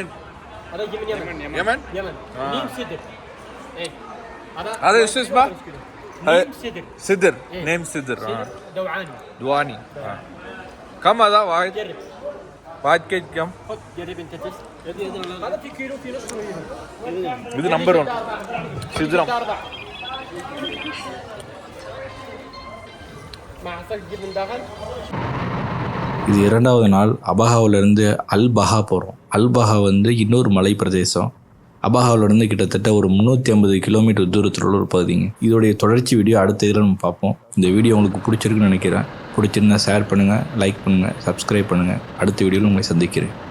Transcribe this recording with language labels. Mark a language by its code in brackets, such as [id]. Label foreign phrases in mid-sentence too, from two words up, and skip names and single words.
[ar] هذا يجي من يمن. يمن؟ يمن. نيم صدر. ايه هذا ايش اسمه؟ نيم صدر. صدر إيه. نيم صدر صدر دوعاني. دواني. كم هذا واحد؟ جرب واحد كيج كم؟ خذ جرب انت تست. هذا في كيلو في نص [ta] இது நம்பர் 1 சித்ரம். [ar] مع عسل جبن داخل. [ta] இது 2வது நாள். அபஹாவிலேருந்து அல் பஹா போகிறோம். அல் பஹா வந்து இன்னொரு மலை பிரதேசம். அபஹாவிலேருந்து கிட்டத்தட்ட ஒரு 350 கிலோமீட்டர் தூரத்தில் உள்ள ஒரு பகுதிங்க. இதோடைய தொடர்ச்சி வீடியோ அடுத்த இதில் நம்ம பார்ப்போம். இந்த வீடியோ உங்களுக்கு பிடிச்சிருக்குன்னு நினைக்கிறேன். பிடிச்சிருந்தா ஷேர் பண்ணுங்கள், லைக் பண்ணுங்கள், சப்ஸ்கிரைப் பண்ணுங்கள். அடுத்த வீடியோவில் உங்களை சந்திக்கிறேன்.